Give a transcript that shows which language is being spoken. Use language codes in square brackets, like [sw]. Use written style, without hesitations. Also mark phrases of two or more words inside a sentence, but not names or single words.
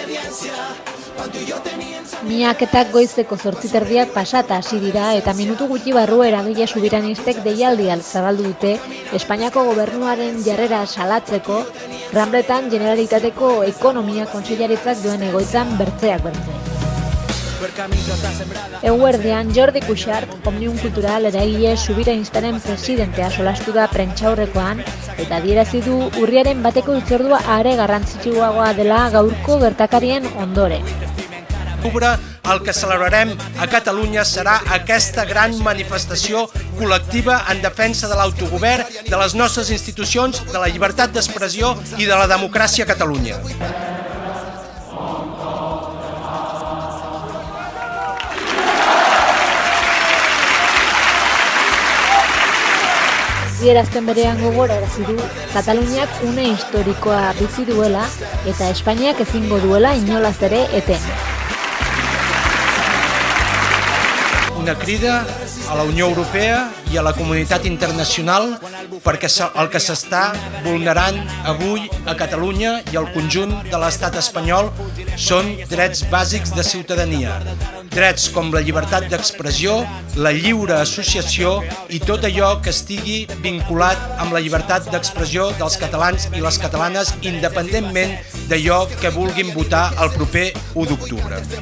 [eu] Miaketak goizeko 8:30 pasata hasi dira eta minutu gutxi barru eragile subiranistek deialdia zabaldu dute Espainiako gobernuaren jarrera salatzeko Gran Bretan Generalitateko Ekonomia Kontseilaritzak duen egoitzan bertzeak bertze. Eguerdian, Jordi Cuixart, Omnium Cultural eragile subiranistaren presidentea solastu da prentsaurrekoan eta adierazi du urriaren bateko hitzordua are garrantzitsuagoa dela gaurko gertakarien ondoren. [ca] El que celebrarem a Catalunya serà aquesta gran manifestació col·lectiva en defensa de l'autogovern, de les nostres institucions, de la llibertat d'expressió i de la democràcia a Catalunya. [eu] Adierazten berean gogorarazi du Kataluniak une historikoa bizi duela eta Espainiak ezingo duela inolaz ere eten. [ca] Una crida a la Unió Europea i a la comunitat internacional perquè el que s'està vulnerant avui a Catalunya i al conjunt de l'estat espanyol són drets bàsics de ciutadania. Drets com la llibertat d'expressió, la lliure associació i tot allò que estigui vinculat amb la llibertat d'expressió dels catalans i les catalanes independentment d'allò que vulguin votar el proper 1 d'octubre.